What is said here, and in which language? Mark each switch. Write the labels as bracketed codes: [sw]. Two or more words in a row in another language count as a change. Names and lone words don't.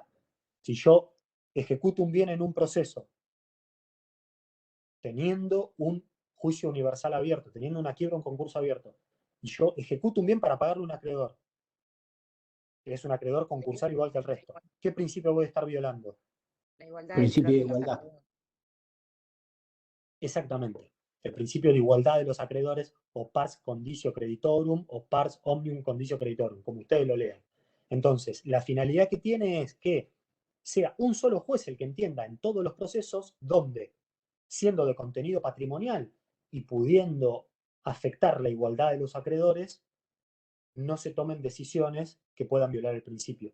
[es] Si yo ejecuto un bien en un proceso, teniendo un juicio universal abierto, teniendo una quiebra, un concurso abierto, y yo ejecuto un bien para pagarle a un acreedor, que es un acreedor concursal igual que el resto, ¿qué principio voy a estar violando? La igualdad Principio de de los igualdad. acreedores. Exactamente. El principio de igualdad de los acreedores, o [la] pars condicio creditorum, [es] o [la] pars omnium condicio creditorum, [es] como ustedes lo lean. Entonces, la finalidad que tiene es que sea un solo juez el que entienda en todos los procesos donde, siendo de contenido patrimonial y pudiendo afectar la igualdad de los acreedores, no se tomen decisiones que puedan violar el principio.